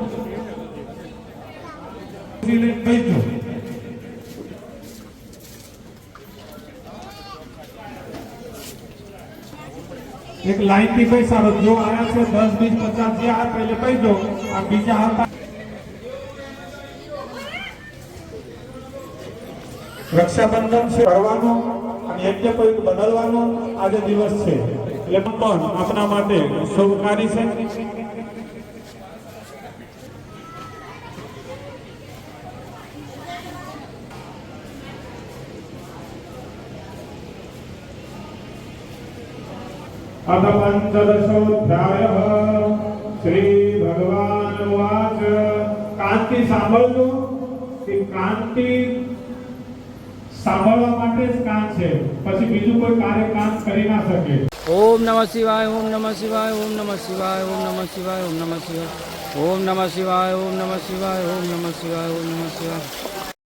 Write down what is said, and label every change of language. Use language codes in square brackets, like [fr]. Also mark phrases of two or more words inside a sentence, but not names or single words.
[gu] બેસજો એક લાઈન થી બેસાડો જો આયા છે 10 20 50 જે આ પહેલે બેસજો આ બીજા હતા રક્ષાબંધન છે કરવાનો અને યજ્ઞ પવિત્ર બદલવાનો આજે દિવસ છે એટલે પણ આપણા માટે શુભકારી છે [sa] अथ पंचदशोऽध्यायः श्री भगवान उवाच [gu] कांति सांभळજો કે કાંતિ સાંભળવા માટે જ કાન છે પછી બીજું કોઈ કાર્ય કાન કરી ના શકે [sa] ओम नमः शिवाय ओम नमः शिवाय ओम नमः शिवाय ओम नमः शिवाय ओम नमः शिवाय ओम नमः शिवाय ओम नमः शिवाय ओम नमः शिवाय ओम नमः शिवाय